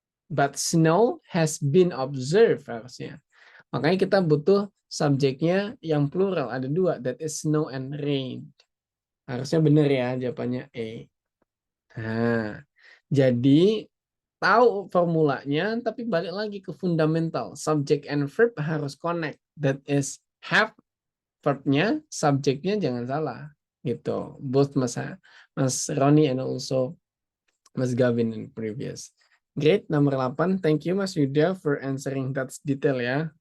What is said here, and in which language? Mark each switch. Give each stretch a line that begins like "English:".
English: But snow has been observed
Indonesian: harusnya. Makanya kita butuh subjeknya yang plural. Ada 2.
English: That is snow and rain.
Indonesian: Harusnya benar ya jawabannya A. Nah, jadi tahu formulanya, tapi balik lagi ke fundamental.
English: Subject and verb
Indonesian: harus connect. That is have verbnya, subjeknya jangan salah. Gitu.
English: Both Mas Roni and also Mas Gavin in previous. Great,
Indonesian: nomor 8.
English: Thank you Mas Yuda for answering that detail ya.